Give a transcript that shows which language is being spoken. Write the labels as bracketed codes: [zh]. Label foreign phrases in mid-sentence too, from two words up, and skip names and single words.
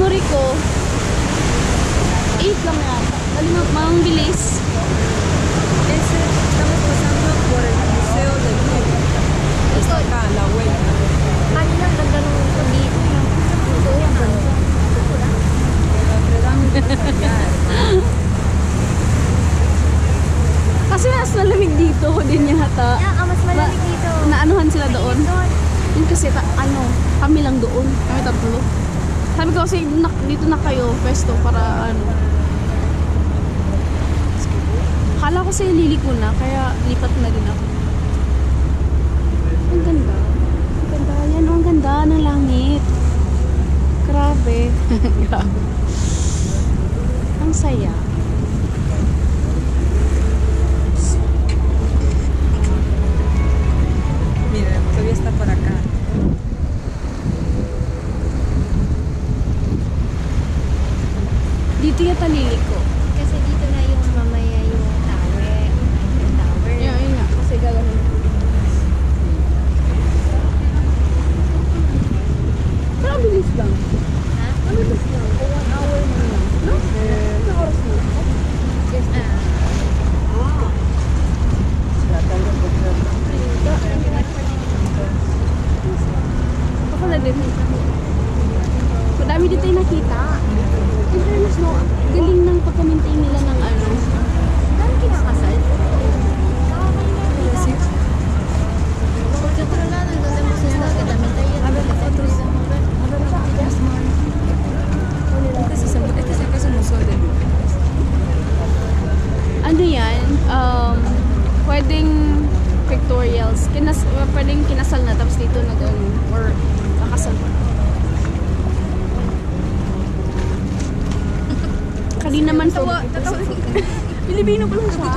[tl] ko. 8 lang yata. Dali mang bilis. [es] Ese, estamos pasando por el Museo del Louvre. Está acá a la vuelta. [tl] Kanina, ganda nung gabi. Ito, ang ganda. [es] Notre Dame es más allá. [tl] Kasi mas malamig dito din yata. Yeah, mas malamig dito. Naanuhan sila doon. Yun kasi kami lang doon. Kami tatlo. Sabi ko kasi dito na kayo, pwesto para ano. Akala ko sa'yo liliko na, kaya lipat na din ako. Ang ganda. Ang ganda. Yan, ang ganda ng langit. Grabe. Grabe. Ang saya. [es] Mira, todavía está por acá. [tl] Dito yata liliko. Kasi dito na yung mamaya yung tower. Yung tower. Yeah, yun nga. Kasi gagawin. Pero ang bilis lang. Ha? Ang bilis lang. O 1 hour na lang. No? Ilang oras na? Yes. Ako na din. Madami dito yung nakita. [en] In fairness, [tl] no, galing ng pagka-maintain nila ng ano. Saan kinakasal? [es] Porque otro lado, en donde hemos estado, que también está lleno de otros. Este es el caso Museo del Louvre. [tl] Ano yan? Pwedeng pictorials. Pwedeng kinasal na tapos dito nag-ano or nakasal pa. Kanina naman Pilipino pa lang siya.